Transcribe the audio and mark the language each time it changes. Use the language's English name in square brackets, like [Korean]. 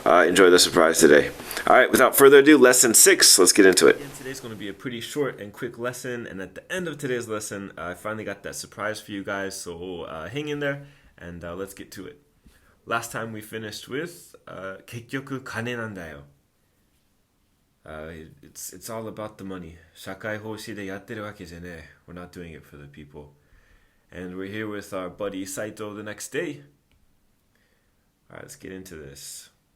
[English] Enjoy the surprise today. Alright, without further ado, lesson 6, let's get into it. Today's going to be a pretty short and quick lesson, and at the end of today's lesson, I finally got that surprise for you guys, so hang in there, and let's get to it. Last time we finished with [Japanese] 結局金なんだよ. [English] It's all about the money. [Japanese] 社会奉仕でやってるわけじゃねえ. [English] We're not doing it for the people. And we're here with our buddy Saito the next day. Alright, let's get into this.